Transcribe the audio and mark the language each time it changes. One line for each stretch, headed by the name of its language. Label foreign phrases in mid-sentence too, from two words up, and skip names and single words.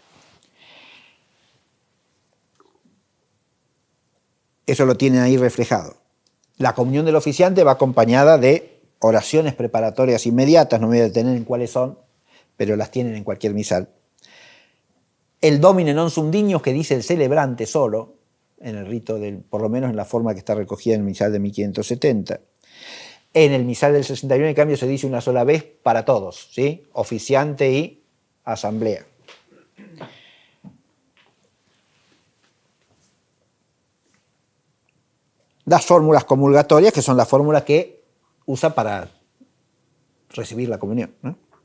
Spanish: Eso lo tienen ahí reflejado. La comunión del oficiante va acompañada de oraciones preparatorias inmediatas, no me voy a detener en cuáles son, pero las tienen en cualquier misal. El
Latin: Domine non sum dignus
Spanish: que dice el celebrante solo, en el rito por lo menos en la forma que está recogida en el misal de 1570. En el misal del 61, en cambio, se dice una sola vez para todos, ¿sí? Oficiante y asamblea. Las fórmulas comulgatorias, que son las fórmulas que usa para recibir la comunión, ¿no?